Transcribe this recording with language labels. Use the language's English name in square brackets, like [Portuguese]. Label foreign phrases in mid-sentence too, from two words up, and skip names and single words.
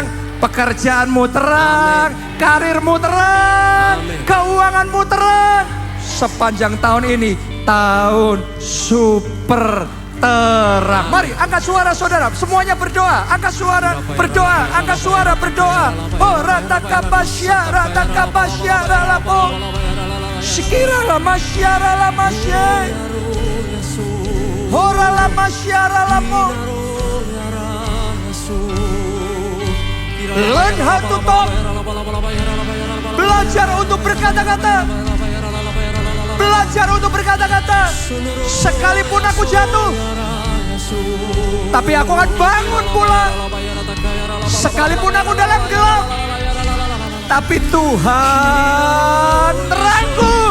[Indonesian] Pekerjaanmu terang. Karirmu terang. Keuanganmu terang. Sepanjang tahun ini, tahun super terang. Mari angkat suara saudara, semuanya berdoa. Angkat suara berdoa. Oh ratakabasya ralapo. Sekira lamasya ralamasya. Hora lamasya ralapo. [English] Learn how to talk. [Indonesian] Belajar untuk berkata-kata. Belajar untuk berkata-kata. Sekalipun aku jatuh, tapi aku akan bangun pula. Sekalipun aku dalam gelap, tapi Tuhan terangku.